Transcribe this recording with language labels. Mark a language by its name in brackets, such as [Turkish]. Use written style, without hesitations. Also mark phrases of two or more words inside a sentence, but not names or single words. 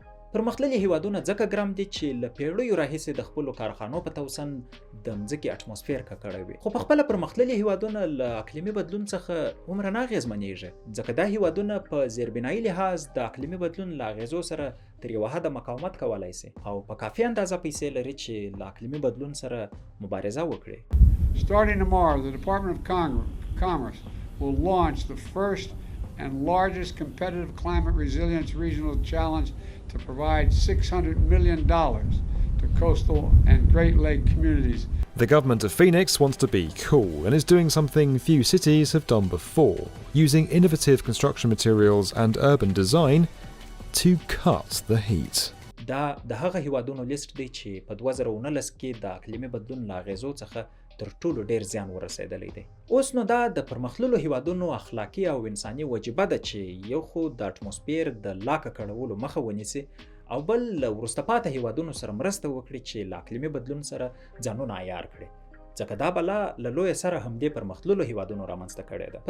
[Pashto] پرمختللي هیوادونه ځکه ګرم دي چې له پیړیو راهیسې د خپلو کارخانو په توسن د مځکې اټموسفیر ککړوي وي. خو په خپله پرمختللي هیوادونه له اقلیمي بدلون څخه هومره نه اغېزمنېږي، ځکه دا هیوادونه په زیربنایي لحاظ د اقلیمي بدلون له اغېزو سره تر یوه حده مقاومت کولی سي او په کافي اندازه پیسې لري چې له اقلیمي بدلون سره مبارزه وکړي. [English] Starting tomorrow, the Department of Commerce will launch the first and largest competitive climate resilience regional challenge to provide $600 million to coastal and Great Lake communities. The government of Phoenix wants to be cool and is doing something few cities have done before, using innovative construction materials and urban design to cut the heat. [Pashto] دا د هغه هیوادونو لیست دی چې په 2019 کې د اقلیمي بدلون له اغېزو څخه تر ټولو ډیر زیان ورسېدلی دی. اوس نو دا د پرمختللو هیوادونو اخلاقي او انساني وجیبه ده چې یو خو د اټموسفیر د لا ککړولو مخه ونیسي او بل له وروسته پاتې هیوادونو سره مرسته وکړي چې له اقلیمي بدلون سره ځانونه عیار کړي، ځکه دا بلا له لویه سره همدې پرمختللو هیوادونو رامنځته کړې ده.